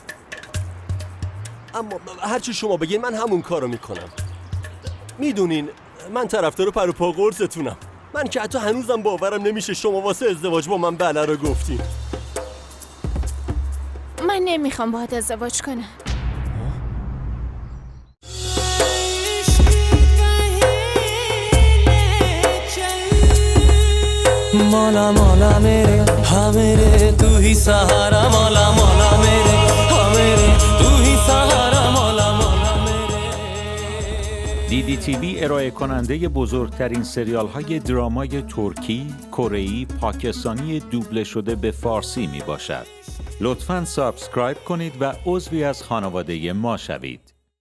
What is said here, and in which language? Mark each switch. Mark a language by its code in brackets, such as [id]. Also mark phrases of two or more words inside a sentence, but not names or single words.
[fa] اما هرچی شما بگین من همون کارو میکنم. میدونین من طرفدار پر و پا قرصتونم. من که حتی هنوزم باورم نمیشه شما واسه ازدواج با من بله رو گفتین. من نمیخوام باهات ازدواج کنم. [hi] मौला मौला मेरे हाँ मेरे तू ही सहारा मौला मौला मेरे हाँ मेरे तू ही सहारा मौला मौला मेरे. [fa] DDTV ارائه کننده بزرگترین سریال های درامای ترکی، کره‌ای، پاکستانی دوبله شده به فارسی می باشد. لطفاً سابسکرایب کنید و عضوی از خانواده ما شوید.